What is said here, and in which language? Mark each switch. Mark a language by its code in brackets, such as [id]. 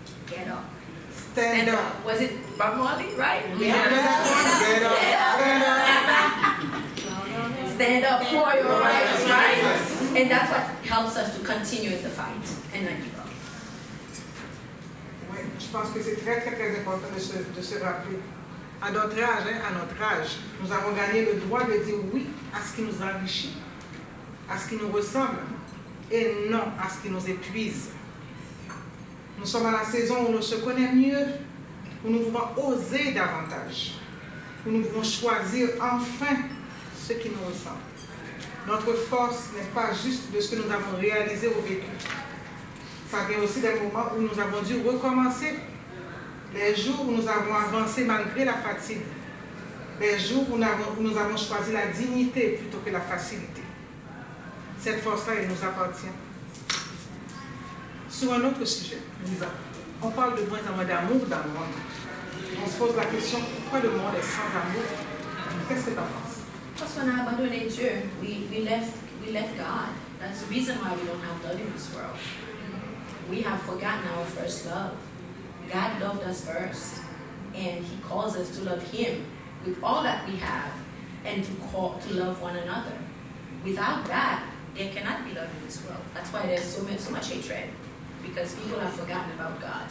[en] Get up. Stand up. Was it Bob Marley, right? Stand up. Stand up for your rights, right? And that's what helps us to continue in the fight and not give up. [fr] Oui, je pense que c'est très, très, très important de se rappeler. À notre âge, nous avons gagné le droit de dire oui à ce qui nous enrichit, à ce qui nous ressemble, et non à ce qui nous épuise. Nous sommes à la saison où nous se connaissons mieux, où nous pouvons oser davantage, où nous pouvons choisir enfin ce qui nous ressemble. Notre force n'est pas juste de ce que nous avons réalisé ou vécu. Ça vient aussi des moments où nous avons dû recommencer. Les jours où nous avons avancé malgré la fatigue. Les jours où nous avons choisi la dignité plutôt que la facilité. Cette force-là, elle nous appartient. Sur un autre sujet, Lisa, on parle de moins en moins d'amour dans le monde. On se pose la question, pourquoi le monde est sans amour? Qu'est-ce que tu en penses? Parce qu'on a abandonné Dieu. [en] We left God. That's the reason why we don't have love in this world. We have forgotten our first love. God loved us first, and He calls us to love Him with all that we have, and to love one another. Without that, there cannot be love in this world. That's why there's so much hatred, because people have forgotten about God.